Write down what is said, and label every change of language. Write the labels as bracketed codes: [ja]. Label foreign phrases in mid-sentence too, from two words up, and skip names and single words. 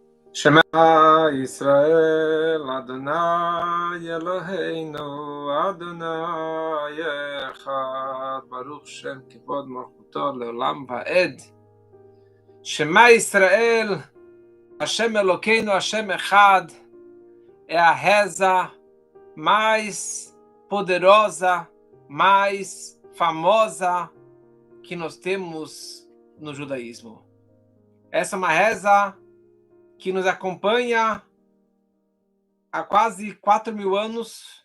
[he] שמע ישראל, אדני אלהינו, אדני אחד, ברוך שם כבוד מלכותו לעולם ועד. שמע ישראל, השם אלקינו, השם אחד, [pt] é a reza mais poderosa, mais famosa que nós temos no judaísmo. Essa é uma reza que nos acompanha há quase 4.000 anos.